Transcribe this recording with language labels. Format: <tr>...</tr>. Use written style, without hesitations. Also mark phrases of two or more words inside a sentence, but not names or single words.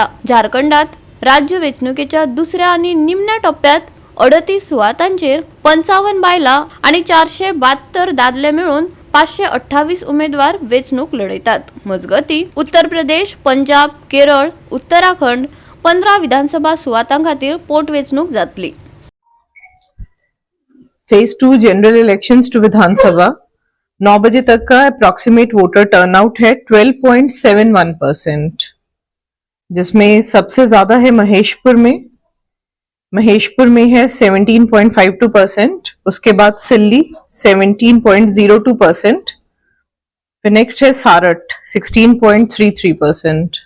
<kok>झारखंडात राज्य वेंचणुकेच्या दुसऱ्या आणि निमण्या टप्प्यात 38 सुवातांचेर 55 बायला आणि 472 दादले मेळून 528 उमेदवार वेंचणूक लढयतात। मजगती उत्तर प्रदेश, पंजाब, केरळ, उत्तराखंड 15 विधानसभा सुवातां खातीर पोट वेंचणूक जातली।</kok> <en>Phase 2 General Elections to</en> <hi>विधानसभा 9 बजे तक का</hi> <en>approximate voter turnout</en> <hi>है 12.71%, जिसमें सबसे ज्यादा है महेशपुर में है 17.52%, उसके बाद सिल्ली 17.02%, फिर नेक्स्ट है सारट 16.33%।</hi>